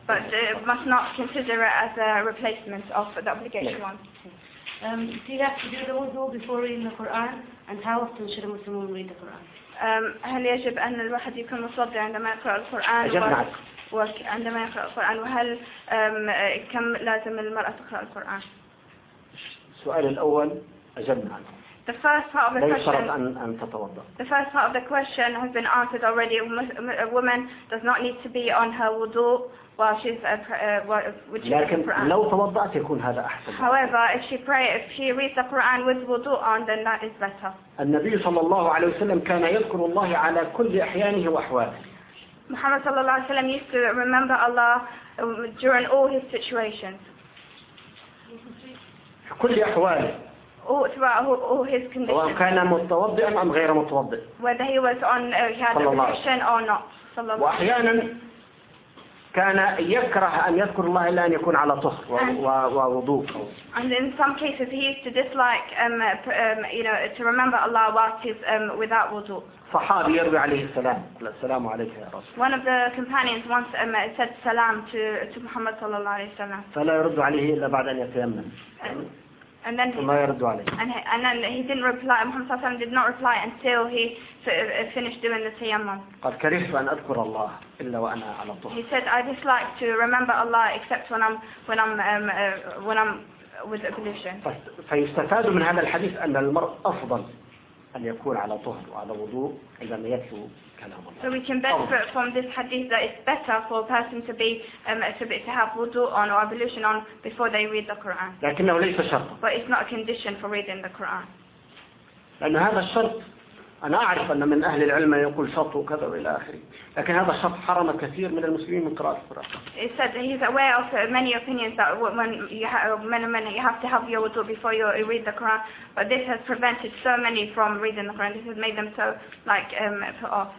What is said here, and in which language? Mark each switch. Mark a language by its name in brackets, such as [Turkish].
[English] But must not consider it as a replacement of the obligation one. Do you have to do the wudu before reading the Quran? And how often should a Muslim woman read the Quran? [Arabic] هل يجب أن الواحد يكون مصلى عندما يقرأ القرآن؟ عندما يقرأ القرآن وهل كم لازم المرأة تقرأ القرآن؟ السؤال الأول أجبنا عنه. [English] The first part of the question. [Arabic] أن تتوضأ. [English] The first part of the question has been answered already. A woman does not need to be on her wudu. [Arabic] لكن لو توضأت يكون هذا أحسن. [English] However, if she prays, if she reads the Quran with wudu on, then that is better. [Arabic] النبي صلى الله عليه وسلم كان يذكر الله على كل أحيانه وأحواله. [English] محمد [Arabic] صلى الله عليه وسلم [English] used to remember Allah during all his situations. [Arabic] كل أحواله. [English] All his conditions. [Arabic] سواء كان متوضئا أم غير متوضئ. [English] Whether he was on, he had a position or not. [Arabic] صلى الله. وأحيانا كان يكره أن يذكر الله إلا أن يكون على طهر ووضوء. [English] And in some cases he used to dislike you know to remember Allah whilst he's without wudu. [Arabic] صحابي يروي عليه السلام السلام عليك يا رسول. [English] One of the companions once said salam to Muhammad [Arabic] صلى الله عليه وسلم. فلا يرد عليه إلا بعد أن يتيمم. [English] And then he didn't reply. Muhammad [Arabic] صلى الله عليه وسلم [English] did not reply until he finished doing the tayammum. [Arabic] قد كرهت أن أذكر الله إلا وأنا على طهر. [English] He said, I dislike to remember Allah except when I'm with ablution. [Arabic] فيستفاد من هذا الحديث أن المرء أفضل أن يكون على طهر وعلى وضوء إذا ما يتلو كلام الله. [English] So we can benefit from this hadith that it's better for a person to be to have wudu on or ablution on before they read the Quran. [Arabic] لكنه ليس شرط. [English] But it's not a condition for reading the Quran. [Arabic] لأن هذا الشرط أنا أعرف أن من أهل العلم يقول شرط وكذا وإلى آخره، لكن هذا الشرط حرم كثير من المسلمين من قراءة القرآن. [English] It said he's aware of many opinions that when you have to have your wudu before you read the Quran, but this has prevented so many from reading the Quran. This has made them so like put off.